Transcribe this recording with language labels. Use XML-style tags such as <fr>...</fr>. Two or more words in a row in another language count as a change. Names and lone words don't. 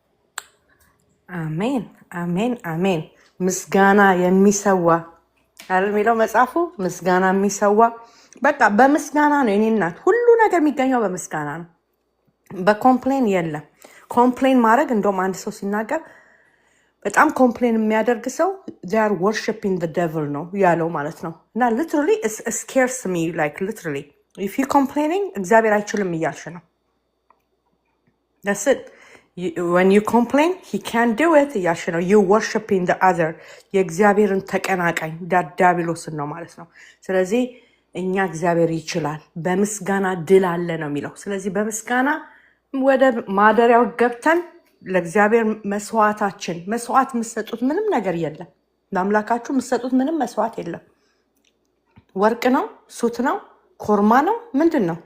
<am>አሜን አሜን አሜን። ምስጋና የሚሰዋ አይደል የሚለው መጽሐፉ? ምስጋና የሚሰዋ በቃ በምስጋና ነው። የኔ እናት ሁሉ ነገር የሚገኘው በምስጋና ነው። በኮምፕሌን የለም። ኮምፕሌን ማድረግ እንደውም አንድ ሰው ሲናገር በጣም ኮምፕሌን የሚያደርግ ሰው</am> <en>they are worshiping the devil</en> <am>ነው ያለው ማለት ነው። እና</am> <en>literally it scares me like literally if you complaining</en> <am>እግዚአብሔር አይችልም እያልሽ ነው።</am> <en>that's it. When you complain he can't do it</en> <am>እያልሽ ነው።</am> <en>you worshiping the other</en> <am>የእግዚአብሔርን ተቀናቃኝ ዲያብሎስን ነው ማለት ነው። ስለዚህ እኛ እግዚአብሔር ይችላል በምስጋና ድል አለ ነው የሚለው። ስለዚህ በምስጋና ወደ ማደሪያው ገብተን ለእግዚአብሔር መስዋዕት የምትሰጡት ምንም ነገር የለም። ለአምላካችሁ የምትሰጡት ምንም መስዋዕት የለም። ወርቅ ነው፣ ሱት ነው፣ ኮርማ ነው፣ ምንድን ነው?</am>